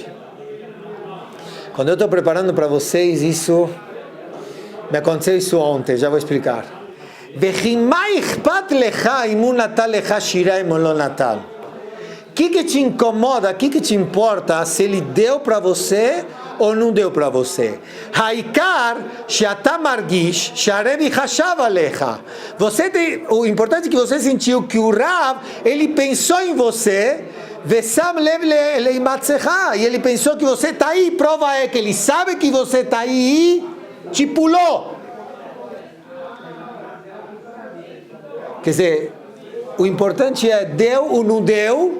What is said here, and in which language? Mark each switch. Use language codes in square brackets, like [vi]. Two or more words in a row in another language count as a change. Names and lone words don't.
[pt] Quando eu estou preparando para vocês isso, me aconteceu isso ontem, já vou explicar. O que te incomoda, o que te importa se ele deu para você ou não deu para você? [he] העיקר שאתה מרגיש שהרבי חשב עליך. [pt] O importante é que você sentiu que o Rav, ele pensou em você, [he] ושם לב למציאותך, [pt] e ele pensou que você está aí. Prova é que ele sabe que você está aí e te pulou. Quer dizer, o importante é deu ou não deu.